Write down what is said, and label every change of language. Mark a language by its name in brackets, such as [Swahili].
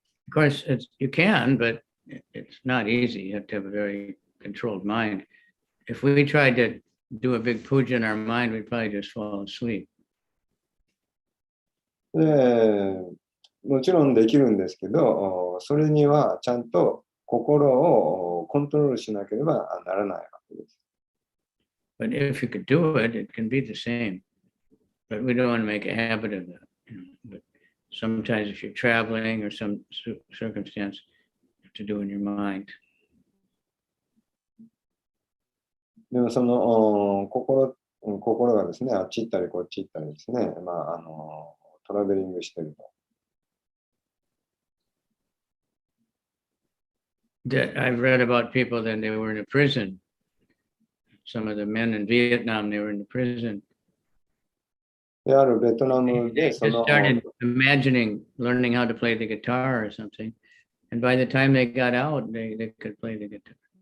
[English] Of course, you can, but it's not easy. You have to have a very controlled mind. If we tried to do a big puja in our mind, we'd probably just fall asleep. [Japanese] で、もちろんできるんですけど、それにはちゃんと心をコントロールしなければならないわけです。 [English] But if you could do it, it can be the same. But we don't want to make a habit of that. But sometimes if you're traveling or some circumstance, you have to do it in your mind. [Japanese] でもその心がですね、あっち行ったりこっち行ったりですね、トラベリングしてると。 [English] That I've read about people that they were in a prison. Some of the men in Vietnam, they were in the prison. [Japanese] であるベトナム [English] They で just started imagining learning how to play the guitar or something. And by the time they got out, they could play the guitar.